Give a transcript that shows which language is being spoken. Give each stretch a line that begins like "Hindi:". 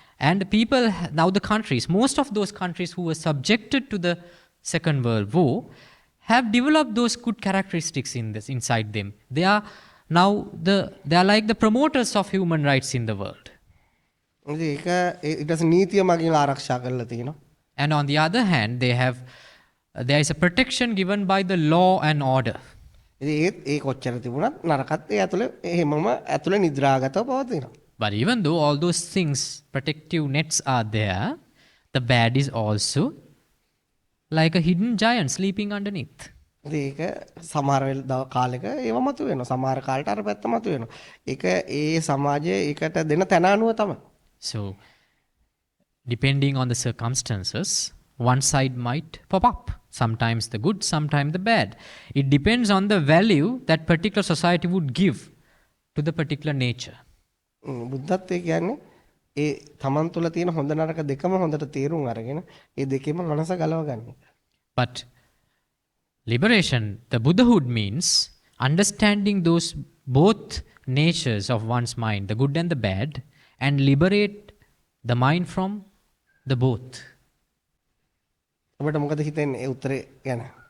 English: And people, now the countries, most of those countries who were subjected to the Second World War have developed those good characteristics inside them. They are now they are like the promoters of human rights in the world.
Sinhala: ඒක ඊට නීතිය මගින් ආරක්ෂා කරලා තියෙනවා.
English: And on the other hand, there is a protection given by the law and order.
Sinhala: ඉතින් ඒ කොච්චර තිබුණත් නරකත් ඒ ඇතුලේ එහෙමම ඇතුලේ නිද්‍රාගතව පවතිනවා.
English: But even though all those things, protective nets are there, the bad is also like a hidden giant sleeping underneath.
Sinhala: ඉතින් ඒක සමහර කාලෙක ඒව මතු වෙනවා. සමහර කාලට අර පැත්ත මතු වෙනවා. ඒක ඒ සමාජයේ ඒකට දෙන තැන අනුව තමයි.
English: So, depending on the circumstances, one side might pop up. Sometimes the good, sometimes the bad. It depends on the value that particular society would give to the particular nature.
Sinhala: බුද්ධත්වයේ කියන්නේ ඒ තමන් තුළ තියෙන හොඳ නරක දෙකම හොඳට තේරුම් අරගෙන ඒ දෙකේම මනස ගලව ගන්න.
English: But liberation, the Buddhahood means understanding those both natures of one's mind, the good and the bad, and liberate the mind from the both.
Sinhala: ඔබට මොකද හිතෙන්නේ ඒ උත්තරේ ගැන?